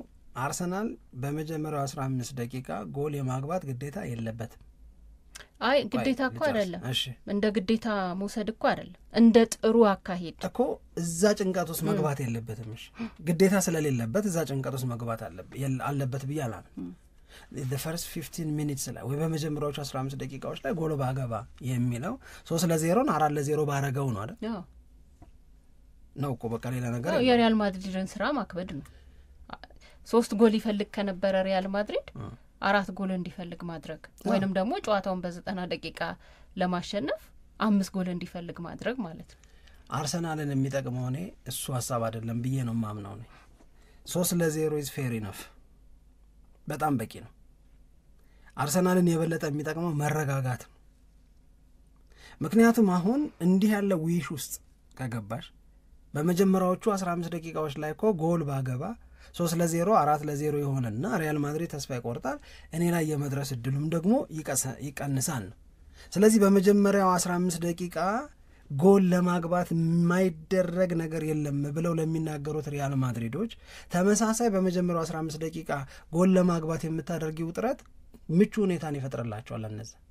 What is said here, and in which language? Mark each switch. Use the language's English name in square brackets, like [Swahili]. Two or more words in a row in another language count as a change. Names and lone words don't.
[Amharic] አርሰናል በመጀመሪያው 15 ደቂቃ ጎል የማግባት ግዴታ የለበትም። አይ ግዴታ እኮ አይደለም። እንደ ግዴታ መውሰድ እኮ አይደለም፣ እንደ ጥሩ አካሄድ እኮ እዛ ጭንቀት ውስጥ መግባት የለበትም። ግዴታ ስለሌለበት እዛ ጭንቀት ውስጥ መግባት አለበት ብዬ አላምንም። [English] the first 15 minutes [Amharic] ላይ ወይ በመጀመሪያዎቹ 15 ደቂቃዎች ላይ ጎል ባገባ የሚለው 3-0 4-0 ባረገው ነው አይደል? ነው እኮ በቃ ሌላ ነገር ነው። የሪያል ማድሪድን ስራ ማክበድ ነው። 3 ጎል ይፈልግ ከነበረ ሪያል ማድሪድ 4 ጎል እንዲፈልግ ማድረግ ወይንም ደግሞ ጨዋታውን በ90 ደቂቃ ለማሸነፍ 5 ጎል እንዲፈልግ ማድረግ ማለት ነው። አርሰናልን የሚጠቅመው እኔ እሱ ሐሳብ አይደለም ብዬ ነው ማምነው ነው። 3-0 [English] is fair enough [Amharic] በጣም በቂ ነው። አርሰናልን የበለጠ የሚጠቅመው መረጋጋት ነው። ምክንያቱም አሁን እንዲህ ያለ ዊሽ ውስጥ ከገባሽ በመጀመሪያዎቹ 15 ደቂቃዎች ላይ እኮ ጎል ባገባ 3-0 4-0 ይሆንና ሪያል ማድሪድ ተስፋ ይቆርጣል። እኔ ላይ የመድረስ እድሉም ደግሞ ይቀንሳል ነው። ስለዚህ በመጀመሪያው 15 ደቂቃ ጎል ለማግባት የማይደረግ ነገር የለም ብለው ለሚናገሩት ሪያል ማድሪዶች ተመሳሳይ በመጀመሪያው 15 ደቂቃ ጎል ለማግባት የምታደርጊው ጥረት ምቹ ሁኔታን ይፈጥርላቸዋል። እነዛ